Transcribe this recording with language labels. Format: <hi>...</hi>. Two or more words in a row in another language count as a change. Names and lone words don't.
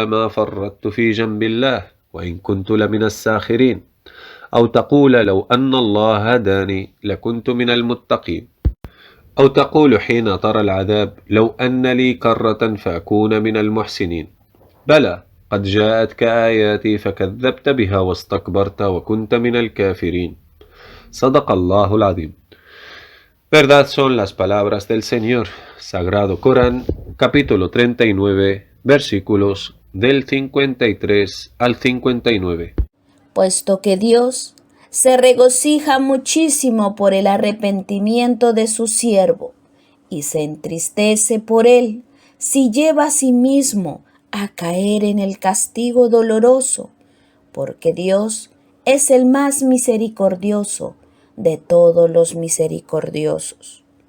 <ar>ما فرطت في جنب الله وإن كنت لمن الساخرين أو تقول لو أن الله هداني لكنت من المتقين أو تقول حين ترى العذاب لو أن لي كرة فأكون من المحسنين بلى قد جاءتك آياتي فكذبت بها واستكبرت وكنت من الكافرين صدق الله العظيم.</ar> <es>Verdad son las palabras del Señor. Sagrado Corán, capítulo 39, versículos del 53 al 59. Puesto que Dios se regocija muchísimo por el arrepentimiento de su siervo y se entristece por él si lleva a sí mismo a caer en el castigo doloroso, porque Dios es el más misericordioso de todos los misericordiosos.</es>